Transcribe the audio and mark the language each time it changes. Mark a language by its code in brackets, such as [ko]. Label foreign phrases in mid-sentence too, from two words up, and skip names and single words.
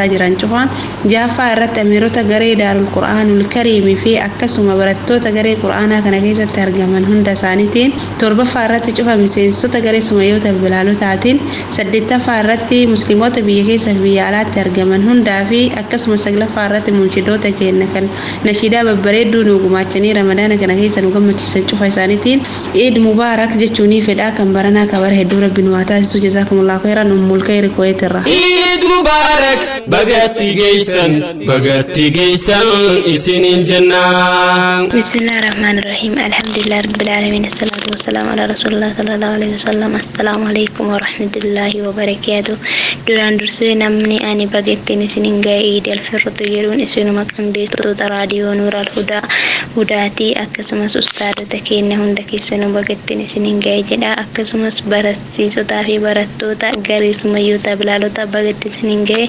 [om] jiran cufaan, jahaffaa irratti amiirota garee daarul qur'aanul kariimii fi akkasuma barattoota garee qur'aanaa kana keessatti argaman hunda isaaniitiin, torbaffaa irratti cufa miseensota garee sumayyoota bilaalotaatiin, saddeettaffaa irratti musliimoota biyya keessa fi biyya alaatti argaman hundaa fi akkasuma saglaffaa irratti munshidoota keenya kan nashiidaa babbareedduu nu gumaachanii ramadaana kana keessa nu gammachiisan cufa isaaniitiin [ar] عيد مبارك [om] jechuunii fedhaa kan baranaa kabara hedduu rabbiin waa taasisu [ar] جزاكم الله خيرا [om] ummul khairi Kuwait irraa. [ar] عيد مبارك [om] bagatti geessan isinin jannaa. [ar] بسم الله الرحمن الرحيم. الحمد لله رب العالمين. الصلاة والسلام على رسول الله صلى الله عليه وسلم. السلام عليكم ورحمة الله وبركاته. [om] Duraan dursee namni ani bagattiin isinin ga'e Eid al-Fitr jedhuun isinuma qindeessitoota raadiyoo Nuural Hudaatii akkasumas ustaadota keenya hunda keessanuu bagattiin isinin ga'e jedha. Akkasumas barsiisotaa fi barattoota garee sumayyoota bilaalota bagattiin isinin ga'e.